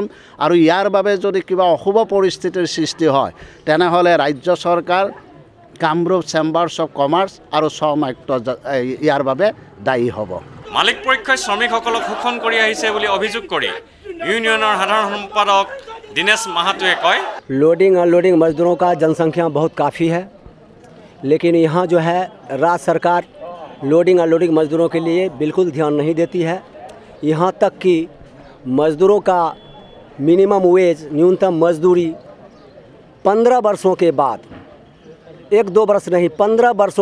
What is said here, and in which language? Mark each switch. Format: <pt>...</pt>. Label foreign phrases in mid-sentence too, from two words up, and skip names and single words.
<as>আৰু ইয়াৰ বাবে যদি কিবা অশুভ পৰিস্থিতিৰ সৃষ্টি হয় তেনেহ'লে ৰাজ্য চৰকাৰ, কামৰূপ চেম্বাৰ্ছ অফ কমাৰ্চ আৰু শ্ৰম আয়ুক্ত ইয়াৰ বাবে দায়ী হ'ব। মালিক পক্ষই শ্ৰমিকসকলক শোষণ কৰি আহিছে বুলি অভিযোগ কৰি ইউনিয়নৰ সাধাৰণ সম্পাদক दिनेश महातोए कहे,</as> <en>loading unloading</en> <hi>मजदूरों का जनसंख्या बहुत काफ़ी है, लेकिन यहाँ जो है राज्य सरकार</hi> <en>loading unloading</en> <hi>मजदूरों के लिए बिल्कुल ध्यान नहीं देती है। यहाँ तक कि मजदूरों का</hi> <en>minimum wage</en> <hi>न्यूनतम मजदूरी 15 वर्षों के बाद, 1-2 वर्ष नहीं 15 वर्षों</hi>